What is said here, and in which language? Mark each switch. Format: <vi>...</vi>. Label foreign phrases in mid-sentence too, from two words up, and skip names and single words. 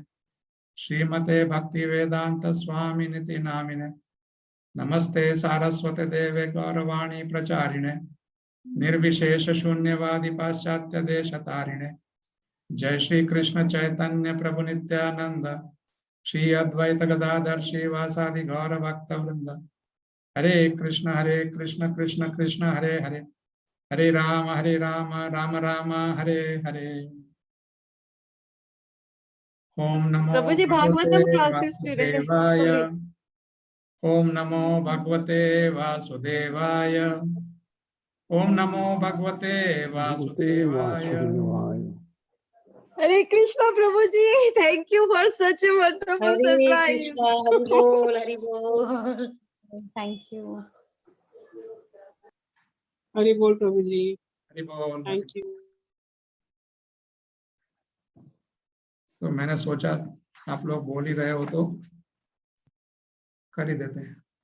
<sa>श्रीमते भक्ति वेदांत स्वामी निति नामिने नमस्ते सारस्वते देवे गौरवाणी प्रचारिणे निर्विशेष शून्यवादी पाश्चात्य देश तारिणे जय श्री कृष्ण चैतन्य प्रभु नित्यानंद श्री अद्वैत गदाधर श्रीवासादि गौर भक्त वृंद हरे कृष्ण कृष्ण कृष्ण हरे हरे हरे राम राम राम हरे हरे। ओम नमो</sa> <hi>प्रभु जी भागवतम क्लासेस</hi> <sa>वासुदेवाय ओम नमो भगवते वासुदेवाय ओम नमो भगवते वासुदेवाय।</sa> <hi>हरे कृष्णा प्रभु जी,</hi> <en>Thank you for such a wonderful surprise.</en> <hi>हरि बोल</hi> <en>Thank you.</en> <hi>हरि बोल प्रभु जी, हरि बोल।</hi> <en>Thank you.</en> <hi>तो मैंने सोचा आप लोग बोल ही रहे हो तो कर ही देते हैं।</hi>